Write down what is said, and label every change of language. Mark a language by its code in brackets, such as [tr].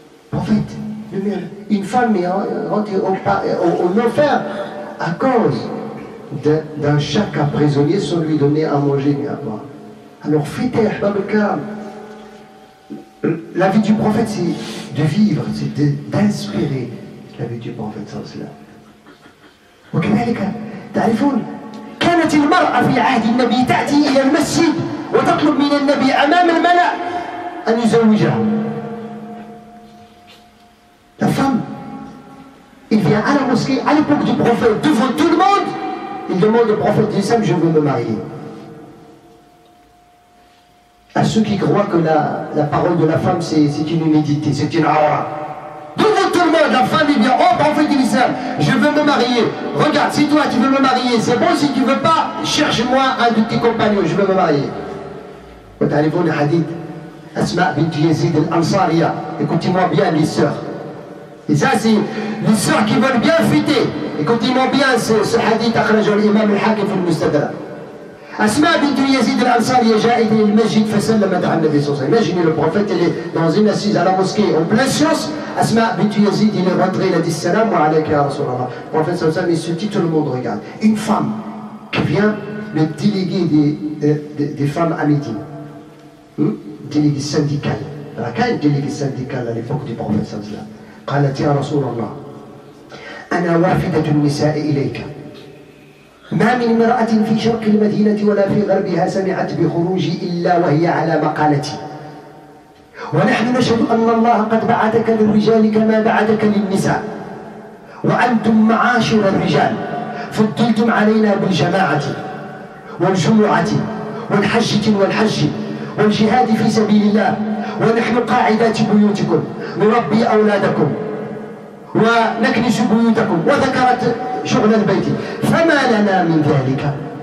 [fr] Prophète, une femme est rentrée au enfer à cause d'un chaque prisonnier sans lui donner à manger ni à boire. Alors fêtez Ahbab al-Karam. La vie du prophète, c'est de vivre, c'est d'inspirer la vie du prophète sallallahu alayhi wa sallam. [ar] وكذلك تعرفون كانت المرأة في عهد النبي تأتي إلى المسجد وتطلب من النبي أمام الملأ أن يزوجها. [fr] La femme, il vient à la mosquée, à l'époque du prophète, devant tout le monde, il demande au prophète d'Islam, je veux me marier. À ceux qui croient que la parole de la femme c'est une humidité, c'est une aura. Devant tout le monde, la femme il vient, oh prophète d'Islam, je veux me marier. Regarde, si toi tu veux me marier, c'est bon, si tu veux pas, cherche-moi un de tes compagnons, je veux me marier. Vous savez le hadith, Asma bint Yazid al-Ansariya, écoutez-moi bien les sœurs. Et ça c'est les sœurs qui veulent bien fêter. Écoutez-moi bien ce hadith, akhrajahu l'imam al-Hakim fi al-Mustadrak. [ar] Asma bint Yazid al-Ansari جاءت إلى المسجد فسلمت على النبي صلى الله عليه وسلم. [fr] Imaginez le prophète, il est dans une assise à la mosquée en pleine science. Asma bint Yazid, il est rentré, il a dit salam wa alayka ya Rasulallah. Le prophète sallallahu alayhi wa sallam, il se dit, tout le monde regarde. Une femme qui vient, le délégué des femmes à Médine, délégué syndical. Il y a un délégué syndical à l'époque du prophète sallallahu alayhi wa sallam. [ar] قالت يا رسول الله أنا وافدة النساء إليك ما من امرأة في شرق المدينة ولا في غربها سمعت بخروجي إلا وهي على مقالتي ونحن نشهد أن الله قد بعثك للرجال كما بعثك للنساء وأنتم معاشر الرجال فضلتم علينا بالجماعة والجمعة والحج والجهاد في سبيل الله ونحن قاعدات بيوتكم نربي أولادكم ونكنس بيوتكم وذكرت شغل البيت فما لنا من ذلك.